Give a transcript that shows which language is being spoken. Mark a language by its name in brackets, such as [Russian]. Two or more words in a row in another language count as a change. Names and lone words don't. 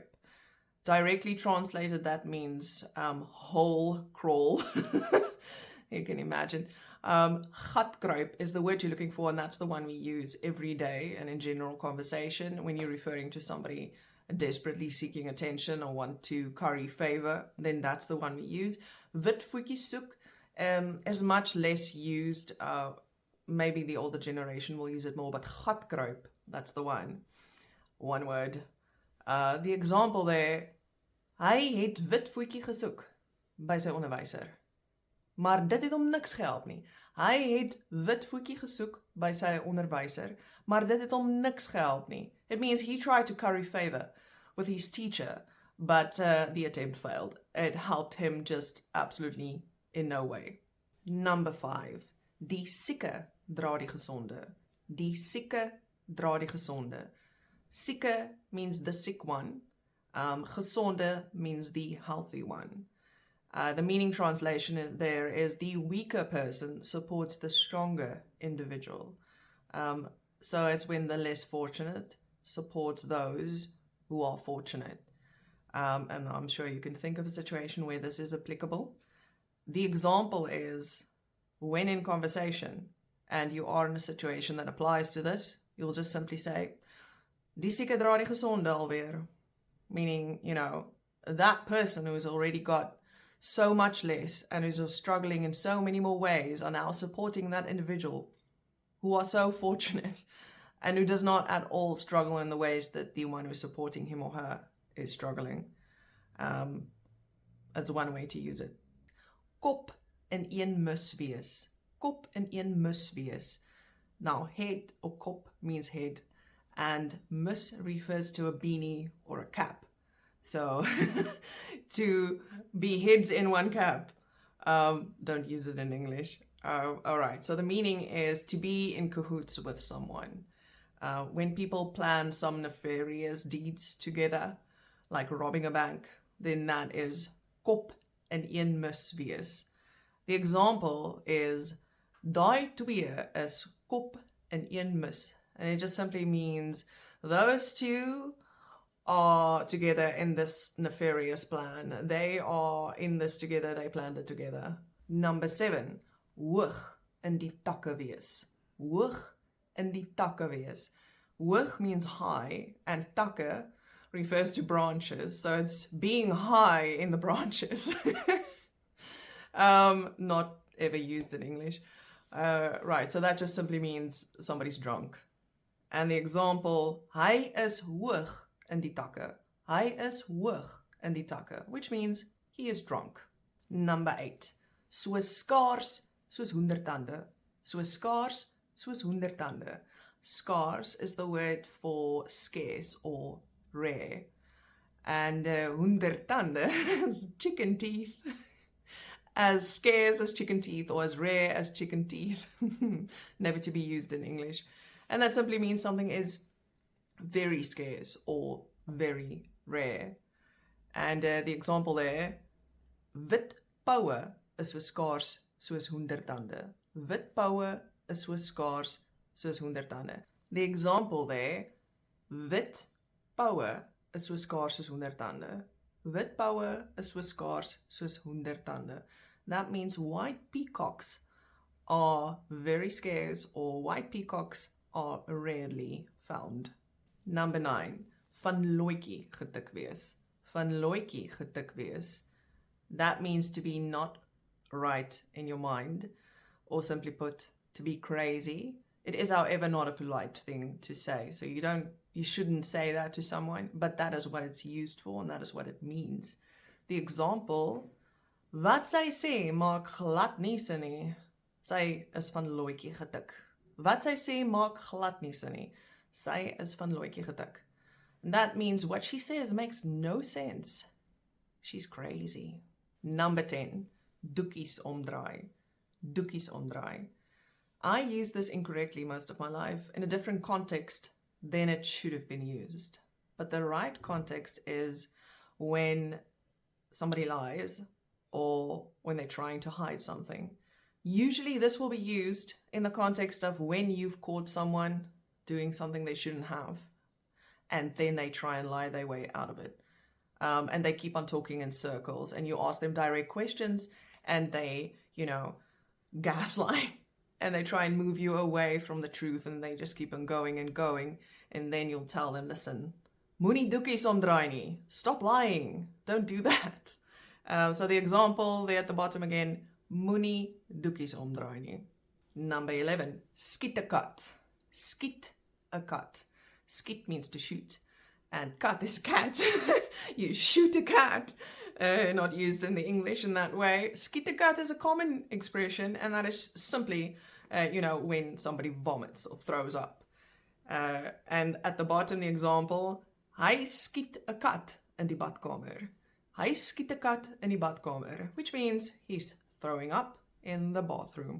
[English] Directly translated, that means hole crawl. You can imagine. Gatkruip is the word you're looking for, and that's the one we use every day and in general conversation when you're referring to somebody desperately seeking attention or want to curry favor, then that's the one we use. [Afrikaans] Wit voetjie soek [English] is much less used. Maybe the older generation will use it more, but gatkruip, that's the one. One word. The example there, [Afrikaans] hy het wit voetjie gesoek by sy onderwyser. Maar dit het hom niks gehelp nie. Hy het wit voetjie gesoek by sy onderwyser, maar dit het hom niks gehelp nie. [English] It means he tried to curry favor with his teacher, but the attempt failed. It helped him just absolutely in no way. Number 5. [Afrikaans] Die sieke dra die gesonde. Die sieke dra die gesonde. [English] Sieke means the sick one. Gesonde means the healthy one. The meaning translation there is the weaker person supports the stronger individual. So it's when the less fortunate supports those who are fortunate. And I'm sure you can think of a situation where this is applicable. The example is when in conversation and you are in a situation that applies to this, you'll just simply say, [Afrikaans] die sieke dra die gesonde alweer. [English] Meaning, that person who's already got so much less and who's struggling in so many more ways are now supporting that individual who are so fortunate and who does not at all struggle in the ways that the one who's supporting him or her is struggling. That's one way to use it. [Afrikaans] Kop in een mus wees. Kop in een mus wees. [English] Now, head or kop means head, and mus refers to a beanie or a cap. So, to be heads in one cap. Don't use it in English. All right, so the meaning is to be in cahoots with someone. When people plan some nefarious deeds together, like robbing a bank, then that is [Afrikaans] kop in een mus wees. [English] The example is, [Afrikaans] daai twee is kop in een mus. [English] And it just simply means those two are together in this nefarious plan. They are in this together, they planned it together. Number 7, [Afrikaans] hoog in die takke wees. Hoog in die takke wees. [English] Hoog means high, and takke refers to branches. So it's being high in the branches. Not ever used in English. Right, so that just simply means somebody's drunk. And the example, [Afrikaans] hy is hoog in die takke. Hy is hoog in die takke, [English] which means he is drunk. Number 8. [Afrikaans] So skaars soos hoendertande. So skaars soos hoendertande. [English] Scarce is the word for scarce or rare. And hoendertande is chicken teeth. As scarce as chicken teeth or as rare as chicken teeth. Never to be used in English. And that simply means something is very scarce or very rare. And the example there, [Afrikaans] wit poue is so skaars soos hoendertande. Wit poue is so skaars soos hoendertande. [English] The example there, [Afrikaans] wit poue is so skaars soos hoendertande. Wit poue is so skaars soos hoendertande. [English] That means white peacocks are very scarce, or white peacocks are rarely found. Number 9. [Afrikaans] Van looitjie getik wees. Van looitjie getik wees. [English] That means to be not right in your mind, or simply put, to be crazy. It is, however, not a polite thing to say. So you shouldn't say that to someone, but that is what it's used for, and that is what it means. The example, [Afrikaans] wat sy sê maak glad nie sin nie. Sy is van looitjie getik. Wat sy sê maak glad nie sin nie. Sy is van looitjie getik. [English] And that means what she says makes no sense. She's crazy. Number 10. [Afrikaans] Doekies omdraai. Doekies omdraai. [English] I use this incorrectly most of my life in a different context than it should have been used. But the right context is when somebody lies or when they're trying to hide something. Usually this will be used in the context of when you've caught someone doing something they shouldn't have, and then they try and lie their way out of it. And they keep on talking in circles, and you ask them direct questions, and they, gaslight, and they try and move you away from the truth, and they just keep on going and going, and then you'll tell them, listen, [Afrikaans] moenie doekies omdraai nie. [English] Stop lying. Don't do that. So the example there at the bottom again, [Afrikaans] moenie doekies omdraai nie. [English] Number 11, [Afrikaans] skiet 'n kat. Skiet 'n kat. [English] Skit means to shoot, and kat is cat. You shoot a cat. Not used in the English in that way. [Afrikaans] Skiet 'n kat [English] is a common expression, and that is simply, when somebody vomits or throws up. And at the bottom, the example, [Afrikaans] hy skiet 'n kat in die badkamer. Hy skiet 'n kat in die badkamer, [English] which means he's throwing up in the bathroom.